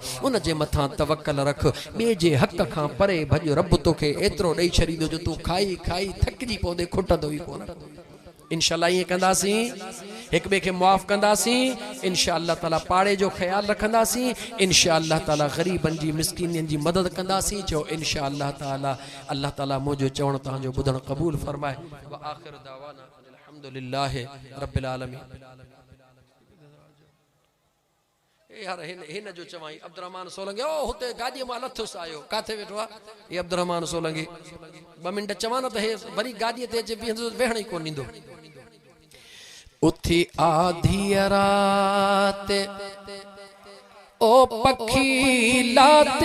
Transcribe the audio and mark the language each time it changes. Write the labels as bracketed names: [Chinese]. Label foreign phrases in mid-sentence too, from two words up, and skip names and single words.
[Sindhi] उन जे मथां तवक्कल रख ॿिए जे हक़ खां परे भॼ रब तोखे एतिरो ॾेई छॾींदो जो तूं खाई खाई थकिजी पवंदे खुटंदो ई कोन। इंशाअल्लाह ईअं कंदासीं हिक ॿिए खे मुआफ़ कंदासीं [Arabic] إن شاء الله تعالى [Sindhi] पाड़े जो ख्याल रखंदासीं [Arabic] إن شاء الله تعالى [Sindhi] ग़रीबन जी मिस्कीननि जी मदद कंदासीं। चओ [Arabic] إن شاء الله تعالى [Sindhi] मुंहिंजो चवण तव्हांजो ॿुधण क़बूल फरमाए। [Arabic] وآخر دعوانا الحمد لله رب العالمين. [Sindhi] यार हिन जो चवाई अब्दुर्रहमान सोलंगी ओ हुते गाॾीअ मां लथुसि आयो काथे वेठो आहे ये अब्दुर्रहमान सोलंगी 2 मिंट चवां न त हे वरी गाॾीअ ते अचे बीहंदो वेहण ई कोन ॾींदो। उथी आधी रात ओ पखी लात